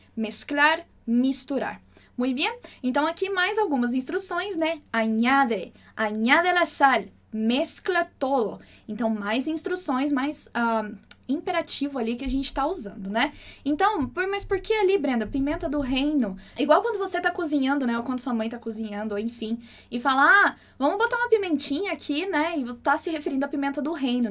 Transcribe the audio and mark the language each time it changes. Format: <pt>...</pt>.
<pt>Mesclar, misturar. Muito bem? Então, aqui mais algumas instruções, né?</pt> <es>Añade la sal, mezcla todo.</es> <pt>Então, mais instruções, mais imperativo ali que a gente tá usando, né? Então, mas por que ali, Brenda? Pimenta do reino. Igual quando você tá cozinhando, né? Ou quando sua mãe tá cozinhando, ou enfim. E fala, vamos botar uma pimentinha aqui, né? E tá se referindo à pimenta do reino.</pt>